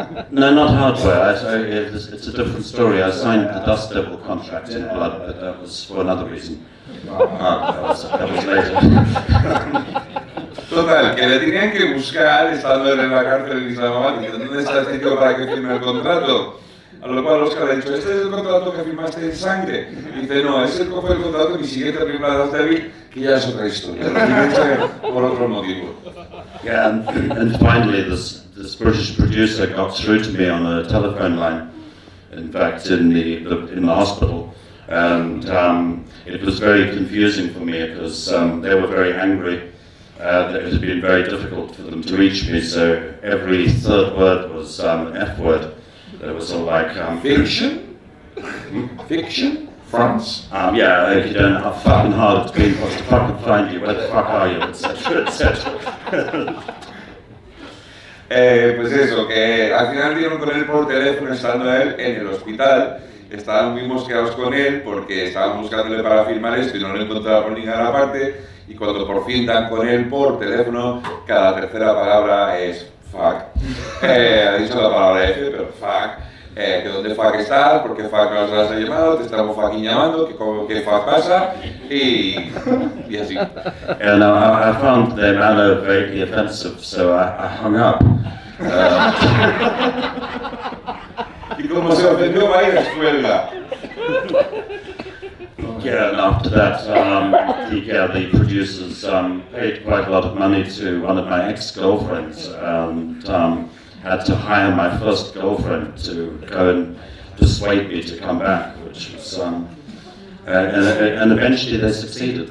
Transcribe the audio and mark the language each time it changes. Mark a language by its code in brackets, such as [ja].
[en] No, not hardware. It's a different story. I signed the Dust Devil contract in blood, but that was for another reason. That was later. [es] Total, que le tenían que buscar estando en la cárcel en Islamabad, y ¿dónde está este tío para que firme el contrato? A lo cual Oscar le ha dicho, ¿este es el contrato que firmaste en sangre? Y dice, no, es el contrato de mi siguiente película de Dust Devil, que ya es otra historia, lo tiene por otro motivo. [en] Yeah, and finally this British producer got through to me on a telephone line, in fact in the hospital, and it was very confusing for me because they were very angry. That it had been very difficult for them to reach me, so every third word was an F word. It was all like Fiction? Fiction? France? Yeah, you don't know how fucking hard it's been for us to fucking find you, where the fuck are you, etc, etc. [es] Pues eso, que al final dieron con él por teléfono estando él en el hospital. Estaban muy mosqueados con él porque estaban buscándole para firmar esto y no lo encontraba por ninguna parte. Y cuando por fin dan con él por teléfono, cada tercera palabra es fuck. Ha dicho la palabra F, pero fuck. Que dónde fuck estás, porque fuck nos has llamado, te estamos fucking llamando, que fuck pasa, y así. [en] And I found their manner vaguely offensive, so I hung up. [es] Y como se ofendió, va a ir a escuela. [en] Yeah, and after that, the producers paid quite a lot of money to one of my ex-girlfriends, and had to hire my first girlfriend to go and persuade me to come back, which was, and eventually they succeeded.